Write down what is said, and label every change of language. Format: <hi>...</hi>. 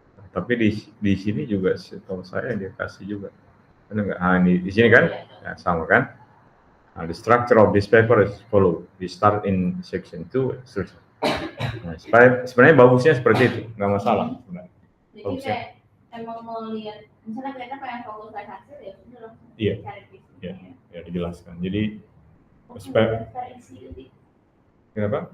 <id>Tapi di sini juga setahu saya dia kasih juga. Benar nggak? Di sini kan? Ya, sama kan?</id> <en>The structure of this paper is follow. We start in section 2, seterusnya.</en> <id>Nah, sebenarnya bagusnya seperti itu, nggak masalah. Jadi kayak emang mau lihat, misalnya kita pengen fokus lihat hasil ya sudah langsung cari visinya. Ya dijelaskan. Jadi daftar isi jadi. Kenapa?</id>